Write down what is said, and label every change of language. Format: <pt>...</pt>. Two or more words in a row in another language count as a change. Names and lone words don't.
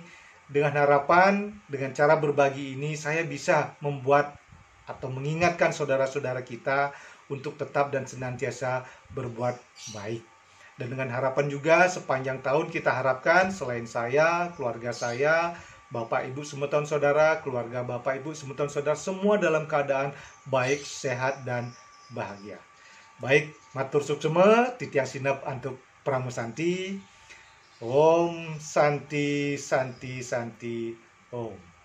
<id>Dengan harapan, dengan cara berbagi ini, saya bisa membuat atau mengingatkan saudara-saudara kita untuk tetap dan senantiasa berbuat baik. Dan dengan harapan juga sepanjang tahun kita harapkan selain saya, keluarga saya, Bapak Ibu semua tahun saudara, keluarga Bapak Ibu semua tahun saudara, semua dalam keadaan baik, sehat, dan bahagia. Baik,</id> <ban>matur suksema, titiang sinep antuk pramusanti.</ban> <sa>Om Santi Santi Santi Om.</sa>